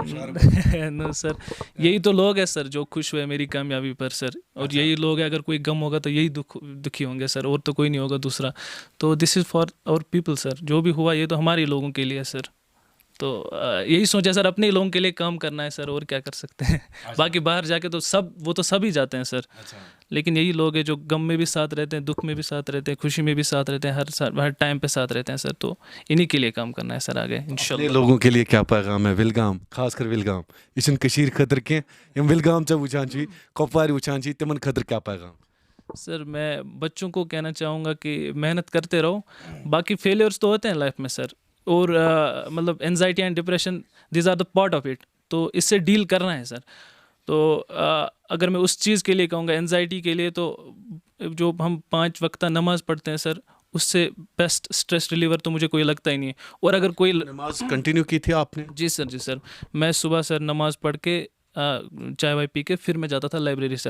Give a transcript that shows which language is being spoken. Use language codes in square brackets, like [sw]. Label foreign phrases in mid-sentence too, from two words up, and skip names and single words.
[ur] نو سر یہی تو لوگ ہیں سر جو خوش ہوئے میری کامیابی پر سر اور یہی لوگ ہیں اگر کوئی غم ہوگا تو یہی دکھی ہوں گے سر اور تو کوئی نہیں ہوگا دوسرا تو [en] this is for our people [ur] سر جو بھی ہوا یہ تو ہمارے لوگوں کے لیے سر تو یہی سوچا سر اپنے لوگوں کے لیے کام کرنا ہے سر اور کیا کر سکتے ہیں باقی باہر جا کے تو وہ تو سب ہی جاتے ہیں سر لیکن یہی لوگ ہیں جو غم میں بھی ساتھ رہتے ہیں دکھ میں بھی ساتھ رہتے ہیں خوشی میں بھی ساتھ رہتے ہیں ہر ٹائم پہ ساتھ رہتے ہیں سر تو انہی کے لیے کام کرنا ہے سر آگے انشاءاللہ لوگوں کے لیے کیا پیغام ہے [ks] ولگام خاص کر ولگام یہ چھنہ کشیر خاطر کینٛہہ یم ولگام ژےٚ وٕچھان چھُی کۄپوارِ وٕچھان چھُی تِمن خٲطرٕ کیا پیغام [ur] سر میں بچوں کو کہنا چاہوں گا کہ محنت کرتے رہو باقی فیلیئرس تو ہوتے ہیں لائف میں سر اور مطلب [en] anxiety and depression these are the part of it [ur] تو اس سے ڈیل کرنا ہے سر. تو اگر میں اس چیز کے لیے کہوں گا انزائٹی کے لیے، تو جو ہم 5 وقتہ نماز پڑھتے ہیں سر، اس سے [en] best stress reliever [ur] تو مجھے کوئی لگتا ہی نہیں ہے. اور اگر کوئی نماز کنٹینیو کی تھی آپ نے؟ جی سر میں صبح سر نماز پڑھ کے چائے وائے پی کے پھر میں جاتا تھا لائبریری سر.